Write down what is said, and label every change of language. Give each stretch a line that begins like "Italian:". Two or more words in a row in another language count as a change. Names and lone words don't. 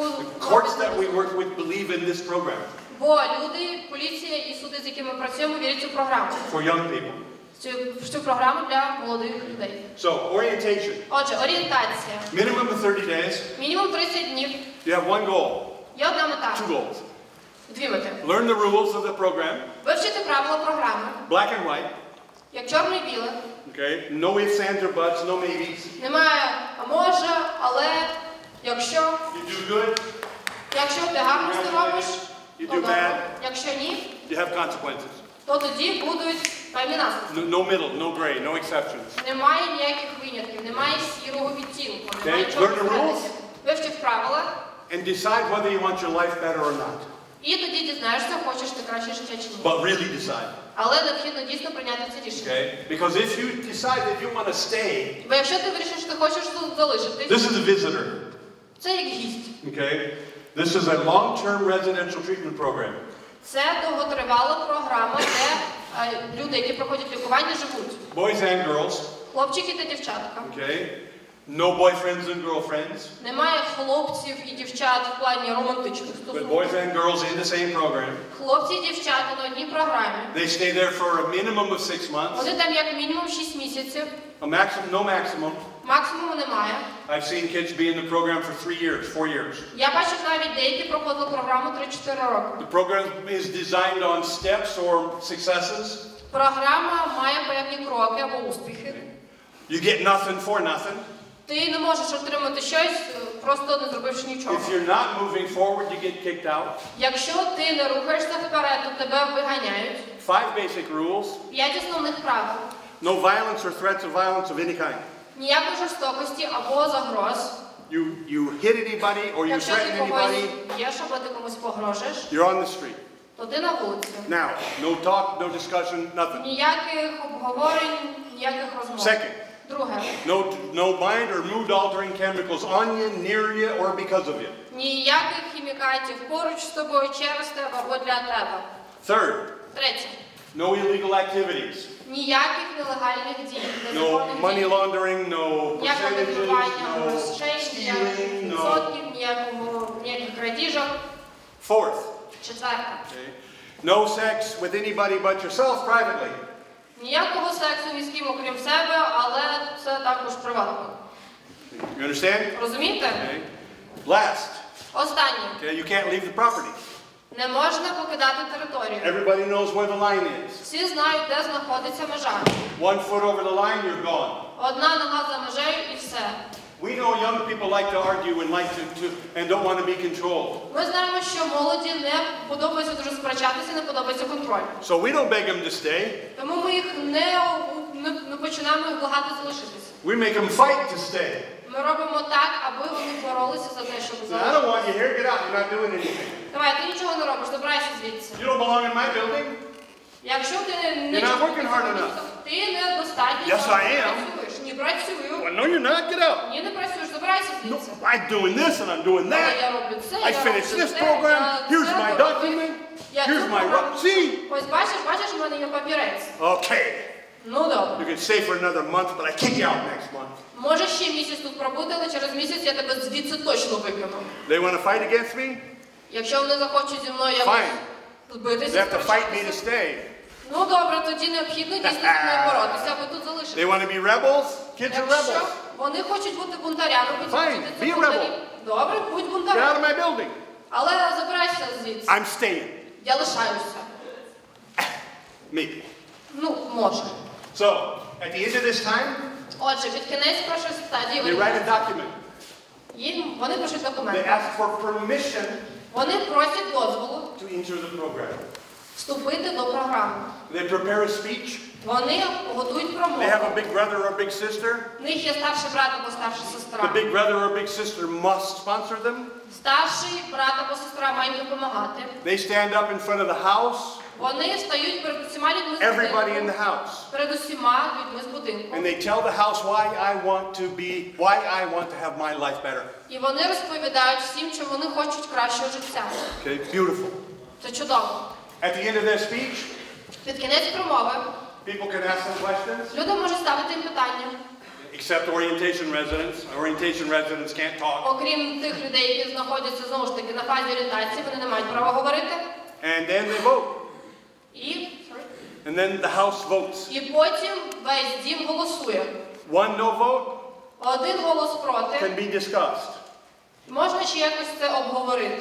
English: Courts that we work with believe in this program
Ukrainian: бо люди, поліція і суди, з якими ми працюємо, вірять в цю програму.
English: for young people.
Ukrainian: В цю програму для молодих людей.
English: So, orientation.
Ukrainian: Отже, орієнтація.
English: Minimum of 30 days.
Ukrainian: Мінімум 30 днів.
English: You have one goal.
Ukrainian: Є одна мета.
English: Two goals.
Ukrainian: Дві мети.
English: Learn the rules of the program.
Ukrainian: Вивчити правила програми.
English: Black and white.
Ukrainian: Як чорне і біле.
English: Okay. No ifs, ands, or buts. No maybes.
Ukrainian: Немає «а може», «але», «якщо».
English: You do good.
Ukrainian: Якщо ти гарно все робиш,
English: You
Ukrainian: то
English: do
Ukrainian: добре.
English: bad.
Ukrainian: Якщо ні,
English: You have consequences.
Ukrainian: то тоді будуть певні наслідки.
English: No middle, no gray, no exceptions.
Ukrainian: Немає ніяких винятків, немає сірого відтінку, немає
English: Okay,
Ukrainian: чорних
English: learn the rules.
Ukrainian: предметів. Вивчив правила,
English: And decide whether you want your life better or not.
Ukrainian: і тоді дізнаєшся, хочеш ти краще життя чи ні.
English: But really decide.
Ukrainian: Але необхідно дійсно прийняти це рішення.
English: Okay? Because if you decide that you want to stay,
Ukrainian: Бо якщо ти вирішиш, що ти хочеш тут залишитись,
English: this is a visitor.
Ukrainian: це як гість.
English: Okay? This is a long-term residential treatment program.
Ukrainian: Це довготривала програма, де люди, які проходять лікування, живуть.
English: Boys and girls.
Ukrainian: Хлопчики та дівчатка.
English: Okay? No boyfriends and girlfriends.
Ukrainian: Немає хлопців і дівчат в плані романтичних
English: But
Ukrainian: стосунків.
English: boys and girls in the same program.
Ukrainian: Хлопці і дівчата на одній програмі.
English: They stay there for a minimum of 6 months.
Ukrainian: Вони там як мінімум 6 місяців.
English: No maximum.
Ukrainian: Максимуму немає.
English: I've seen kids be in the program for 3 years, 4 years.
Ukrainian: Я бачив навіть деякі проходили програму 3-4 роки.
English: The program is designed on steps or successes.
Ukrainian: Програма має певні кроки або успіхи.
English: You get nothing for nothing.
Ukrainian: Ти не можеш отримати щось, просто не зробивши нічого.
English: If you're not moving forward, you get kicked out.
Ukrainian: Якщо ти не рухаєшся вперед, то тебе виганяють.
English: 5 basic rules.
Ukrainian: 5 основних правил.
English: No violence or threats of violence of any kind.
Ukrainian: Ніякої жорстокості або загроз.
English: You hit anybody or you
Ukrainian: Якщо
English: threaten
Ukrainian: ти когось
English: anybody,
Ukrainian: б'єш або ти комусь погрожуєш,
English: you're on the street.
Ukrainian: то ти на вулиці.
English: Now, no talk, no discussion, nothing.
Ukrainian: Ніяких обговорень, ніяких розмов.
English: Second,
Ukrainian: Друге.
English: no mind or mood altering chemicals on you, near you, or because of you.
Ukrainian: Ніяких хімікатів поруч з тобою, через тебе або для тебе.
English: Third,
Ukrainian: Третє.
English: no illegal activities.
Ukrainian: Ніяких нелегальних дій.
English: No money laundering, no
Ukrainian: Ніякого
English: percentages,
Ukrainian: відмивання
English: no
Ukrainian: грошей,
English: stealing,
Ukrainian: ніяких
English: no.
Ukrainian: відсотків, ніяких крадіжок.
English: Fourth,
Ukrainian: Четверте.
English: okay, no sex with anybody but yourself privately.
Ukrainian: Ніякого сексу ні з ким, окрім себе, але це також приватно.
English: You understand?
Ukrainian: Розумієте?
English: Okay. Last,
Ukrainian: Останнє.
English: okay, you can't leave the property.
Ukrainian: Не можна покидати територію.
English: Everybody knows where the line is.
Ukrainian: Всі знають, де знаходиться межа.
English: 1 foot over the line, you're gone.
Ukrainian: Одна нога за межею і все.
English: We know young people like to argue and like and don't want to be controlled.
Ukrainian: Ми знаємо, що молоді не подобається дуже сперечатися, не подобається контроль.
English: So we don't beg them to stay.
Ukrainian: Тому ми їх ми починаємо їх благати залишитися.
English: We make them fight to stay.
Ukrainian: Ми робимо так, аби вони боролися за те, щоб
English: So I don't want you here. Get out. You're not doing anything.
Ukrainian: Давай, ти нічого не робиш, забирайся звідси.
English: You don't belong in my building.
Ukrainian: Якщо ти не
English: You're not working hard enough.
Ukrainian: ти недостатньо
English: Yes, I am.
Ukrainian: працюєш. Ні, працюю.
English: Well, no, you're not. Get out.
Ukrainian: Ні, не працюєш, забирайся
English: No,
Ukrainian: звідси.
English: I'm doing this and I'm doing
Ukrainian: Але
English: that.
Ukrainian: я роблю це,
English: I
Ukrainian: я
English: finished
Ukrainian: роблю
English: this
Ukrainian: це,
English: program.
Ukrainian: я
English: Here's
Ukrainian: це
English: my
Ukrainian: роблю.
English: document.
Ukrainian: Я
English: Here's
Ukrainian: цю
English: my
Ukrainian: програму-
English: see.
Ukrainian: Ось бачиш, в мене є папірець.
English: Okay.
Ukrainian: Ну добре.
English: You can stay for another month, but I kick you out next month.
Ukrainian: Можеш ще місяць тут пробути, але через місяць я тебе звідси точно викину.
English: They want to fight against me?
Ukrainian: Якщо вони захочуть зі мною
English: Fine. They
Ukrainian: збитися,
English: have to fight me to stay.
Ukrainian: ну добре, тоді необхідно дійсно зі мною боротися, аби тут
English: They
Ukrainian: залишитися.
English: want to be rebels? Kids are
Ukrainian: Якщо
English: rebels.
Ukrainian: вони хочуть бути бунтарями,
English: Fine,
Ukrainian: це
English: be a
Ukrainian: бунтарі.
English: rebel.
Ukrainian: Добре, будь
English: Get out
Ukrainian: бунтарем.
English: of my building.
Ukrainian: Але забирайся звідси.
English: I'm staying.
Ukrainian: Я лишаюся.
English: Maybe.
Ukrainian: Ну, може.
English: So, at the end of this time,
Ukrainian: Отже, під кінець першої стадії
English: they write a document.
Ukrainian: вони пишуть
English: They
Ukrainian: документи.
English: ask for permission
Ukrainian: Вони просять дозволу
English: to enter the program.
Ukrainian: вступити до програми.
English: They prepare a speech.
Ukrainian: Вони готують
English: They
Ukrainian: промову.
English: have a big brother or big sister.
Ukrainian: В них є старший брат або старша
English: The
Ukrainian: сестра.
English: big brother or big sister must sponsor them.
Ukrainian: Старший брат або сестра мають допомагати.
English: They stand up in front of the house,
Ukrainian: Вони стають перед усіма людьми з
English: everybody in
Ukrainian: будинку.
English: the house.
Ukrainian: Перед усіма людьми з будинку.
English: And they tell the house why I want to have my life better.
Ukrainian: І вони розповідають всім, що вони хочуть кращого життя.
English: Okay, beautiful.
Ukrainian: Це чудово.
English: At the end of their speech,
Ukrainian: Під кінець промови
English: people can ask them questions,
Ukrainian: люди можуть ставити їм питання.
English: except orientation residents. Orientation residents can't talk.
Ukrainian: Окрім тих людей, які знаходяться знову ж таки на фазі орієнтації, вони не мають права говорити.
English: And then they vote.
Ukrainian: І
English: And then the house votes.
Ukrainian: І потім весь дім голосує.
English: One no vote
Ukrainian: Один голос проти.
English: can be discussed.
Ukrainian: Можна ще якось це обговорити.